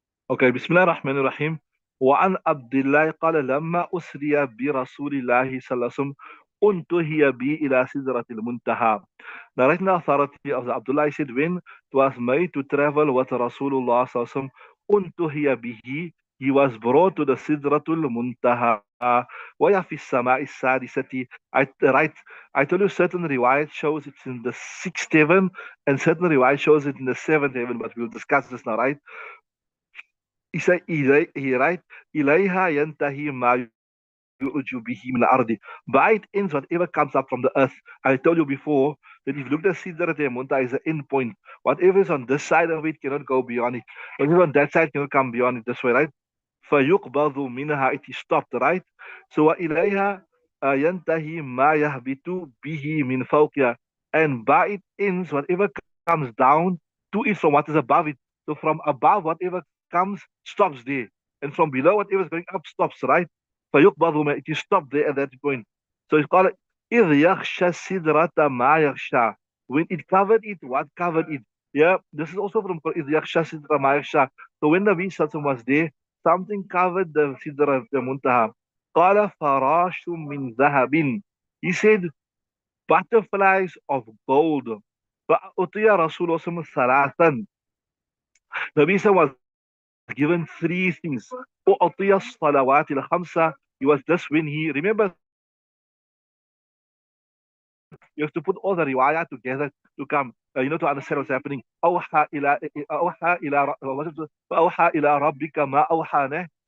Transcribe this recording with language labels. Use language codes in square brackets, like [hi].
[ar] اوكي بسم الله الرحمن الرحيم. وعن عبد الله قال لما أسري برسول الله صلى الله عليه وسلم انتهي بي إلى سدرة المنتهى. [en] Narrating the authority of Abdullah said, when it was made to travel with Rasulullah sallallahu alaihi wasallam, untuhiya bihi, he was brought to the Sidratul Muntaha. [ar] وهي في السماء السادسة. [en] I tell you, certain riwayat shows it's in the sixth heaven, and certain riwayat shows it in the seventh heaven, but we'll discuss this now, right? He said, he right, [ar] إليها ينتهي ما يؤج به من الأرض. [en] By it ends whatever comes up from the earth. I told you before that if you look at Sidrat Munta is the end point. Whatever is on this side of it cannot go beyond it. Whatever on that side cannot come beyond it this way, right? [ar] فيقبض منها, [en] it is stopped, right? [ar] So وإليها ينتهي ما يهبط به من فوقها. [en] And by it ends whatever comes down to it from what is above it. So from above, whatever comes stops there. And from below, whatever is going up stops, right? [ar] فيقبض ما, [en] it is stopped there at that point. [ar] So it's called إذ يغشى السدرة ما يغشى. [en] When it covered it, what covered it? Yeah, this is also from [ar] إذ يغشى السدرة ما يغشى. [en] So when the Nabi Sallallahu was there, something covered the Sidra, the Muntaha. [ar] قال فراش من ذهب. [en] He said, butterflies of gold. [ar] فأعطي رسول الله صلى الله عليه وسلم ثلاثا. [en] Nabi Sallallahu was given three things. [ar] أعطي الصلوات الخمسة. [en] He was just when he, remember, you have to put all the riwayat together to come, to understand what's happening. [ar] أوحى إلى ربك ما أوحى.